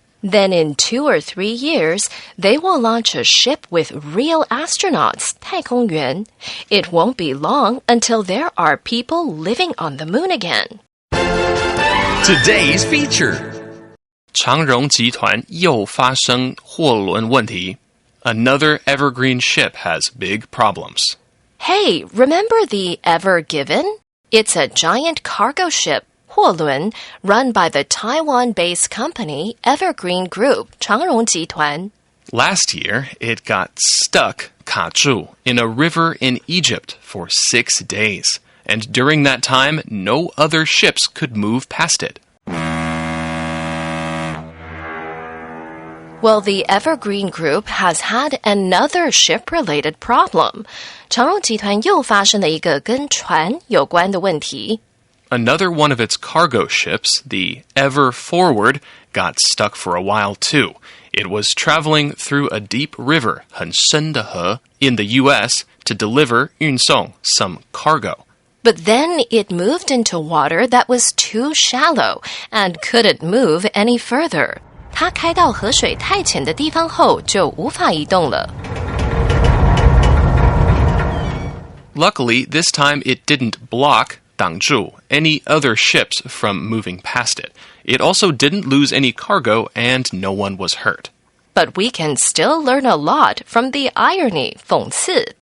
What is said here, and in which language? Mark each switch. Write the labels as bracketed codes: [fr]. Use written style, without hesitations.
[en] Then in 2 or 3 years, they will launch a ship with real astronauts, [zh] 太空员. [en] It won't be long until there are people living on the moon again. Today's feature. [zh] 长荣集团又发生货轮问题。 [en] Another Evergreen ship has big problems. Hey, remember the Ever Given? It's a giant cargo ship, [zh] 货轮, [en] run by the Taiwan-based company Evergreen Group, 长荣集团. Last year, it got stuck, [zh] 卡住, [en] in a river in Egypt for 6 days. And during that time, no other ships could move past it. Well, the Evergreen Group has had another ship-related problem. [zh] 长荣集团又发生了一个跟船有关的问题。 [en] Another one of its cargo ships, the Ever Forward, got stuck for a while too. It was traveling through a deep river, [zh] 很深的河, [en] in the U.S. to deliver [zh] 运送 [en] some cargo. But then it moved into water that was too shallow and couldn't move any further. [zh] 它开到河水太浅的地方后就无法移动了。 [en] Luckily, this time it didn't block [zh] 挡住 [en] any other ships from moving past it. It also didn't lose any cargo and no one was hurt. But we can still learn a lot from the irony, [zh] 讽刺.